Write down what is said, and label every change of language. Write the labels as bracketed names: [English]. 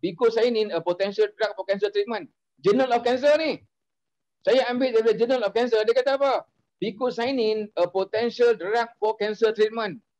[English] Phycocyanin a potential drug for cancer treatment. Journal of Cancer ni. [Malay] Saya ambil dari Journal of Cancer, dia kata apa? [English] Phycocyanin a potential drug for cancer treatment.